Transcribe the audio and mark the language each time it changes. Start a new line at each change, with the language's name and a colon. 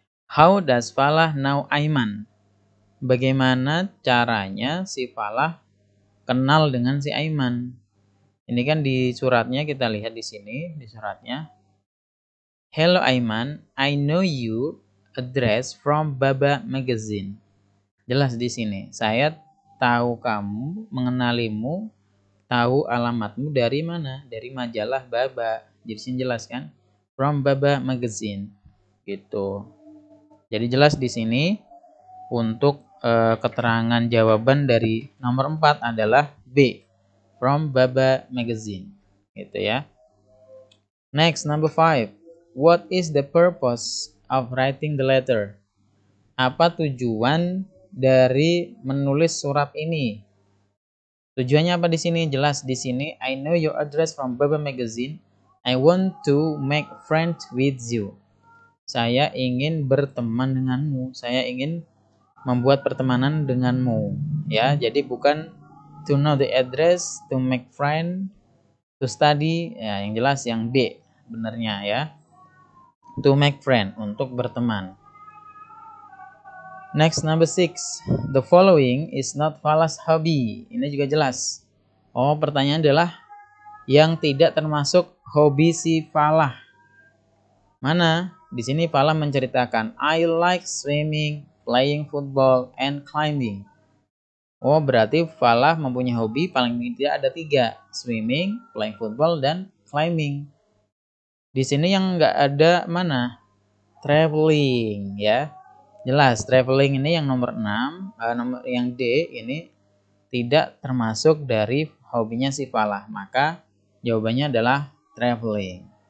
English: How does Falah know Aiman?
Indonesian: Bagaimana caranya si Falah kenal dengan si Aiman? Ini kan di suratnya, kita lihat di sini di suratnya.
English: Hello Aiman, I know you address from Baba Magazine.
Indonesian: Jelas di sini. Saya tahu kamu, mengenalimu, tahu alamatmu dari mana? Dari majalah Baba. Jadi sini jelas kan?
English: From Baba Magazine.
Indonesian: Gitu. Jadi jelas di sini untuk keterangan jawaban dari nomor 4 adalah B.
English: From Baba Magazine.
Indonesian: Gitu ya.
English: Next, number 5. What is the purpose of writing the letter?
Indonesian: Apa tujuan dari menulis surat ini? Tujuannya apa di sini? Jelas di sini.
English: I know your address from Baba Magazine. I want to make friends with you.
Indonesian: Saya ingin berteman denganmu. Saya ingin membuat pertemanan denganmu. Ya, jadi bukan
English: to know the address, to make friend, to study.
Indonesian: Ya, yang jelas yang D benernya ya.
English: To make friend,
Indonesian: untuk berteman.
English: Next, number 6. The following is not Falah's hobby.
Indonesian: Ini juga jelas. Oh, pertanyaan adalah yang tidak termasuk hobi si Falah. Mana?
English: Di sini Falah menceritakan I like swimming, playing football, and climbing.
Indonesian: Oh, berarti Falah mempunyai hobi paling tidak ada 3.
English: Swimming, playing football, dan climbing.
Indonesian: Di sini yang nggak ada mana? Traveling ya. Jelas, traveling ini yang nomor 6, nomor yang D ini tidak termasuk dari hobinya si Falah. Maka jawabannya adalah traveling.